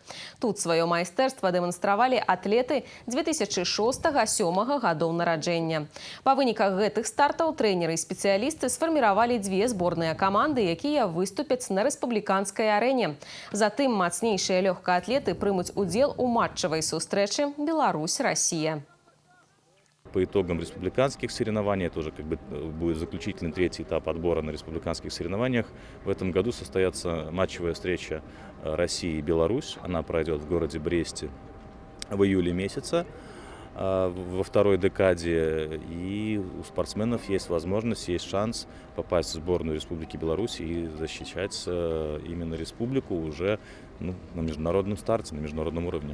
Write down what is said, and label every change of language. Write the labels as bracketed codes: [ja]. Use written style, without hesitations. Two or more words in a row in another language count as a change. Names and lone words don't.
[be] Тут сваё майстэрства дэманстравалі атлеты 2006-2007 гадоў нараджэння. Па выніках гэтых стартаў трэнеры і спецыялісты сфарміравалі дзве зборныя каманды, якія выступяць на рэспубліканскай арэне. Затым мацнейшыя лёгкаатлеты прымуць удзел у матчавай сустрэчы Беларусь-Россия. [ru] По итогам республиканских соревнований, это уже будет заключительный третий этап отбора на республиканских соревнованиях. В этом году состоится матчевая встреча России и Беларусь. Она пройдет в городе Бресте в июле месяца, во второй декаде, и у спортсменов есть возможность, есть шанс попасть в сборную Республики Беларусь и защищать именно республику уже на международном старте, на международном уровне.